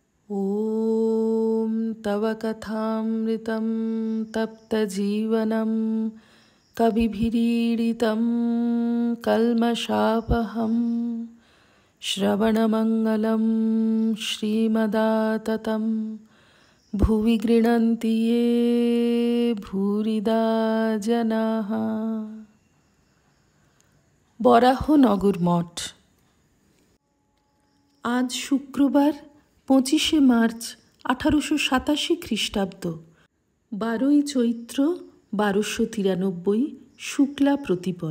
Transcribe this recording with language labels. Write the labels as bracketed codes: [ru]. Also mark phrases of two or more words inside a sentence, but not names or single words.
[sa] ॐ तव कथामृतं तप्तजीवनं कविभिरीडितं कल्मषापहं श्रवणमङ्गलं श्रीमदाततं भुवि गृह्णन्ति ये भूरिदा जनाः। [bn] বরাহনগর মঠ। আজ শুক্রবার 25শে মার্চ 1887 খ্রিস্টাব্দ, 12ই চৈত্র 1293 শুক্লা প্রতিপদ।